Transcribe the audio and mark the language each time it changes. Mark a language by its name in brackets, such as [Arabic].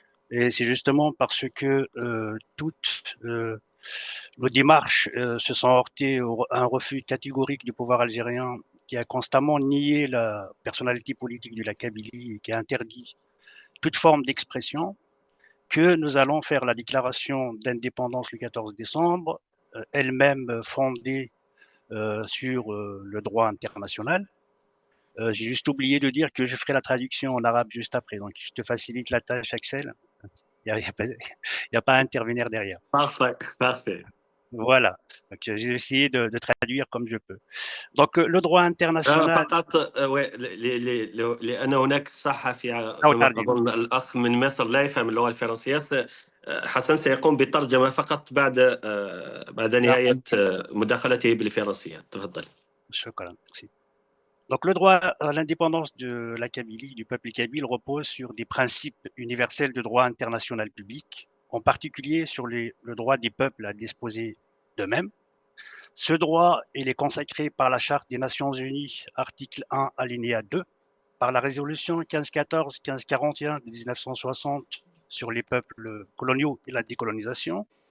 [French] Et c'est justement parce que toutes nos démarches se sont heurtées à un refus catégorique du pouvoir algérien qui a constamment nié la personnalité politique de la Kabylie et qui a interdit toute forme d'expression, que nous allons faire la déclaration d'indépendance le 14 décembre, elle-même fondée sur le droit international. J'ai juste oublié de dire que je ferai la traduction en arabe juste après, donc je te facilite la tâche, Axel. Il n'y a pas à intervenir derrière. Parfait, parfait. Voilà, donc j'ai essayé de traduire comme je peux. Donc le droit international. [Arabic] فقط لأن هناك صحفي أظن الأخ من مصر لا يفهم اللغة الفرنسية. حسن سيقوم بالترجمة فقط بعد نهاية مداخلته بالفرنسية. تفضل. شكرا. [French] Donc le droit à l'indépendance de la Kabylie, du peuple kabyle, repose sur des principes universels de droit international public, en particulier sur le droit des peuples à disposer d'eux-mêmes. Ce droit, il est consacré par la Charte des Nations Unies, article 1, alinéa 2, par la résolution 1514-1541 de 1960 sur les peuples coloniaux et la décolonisation,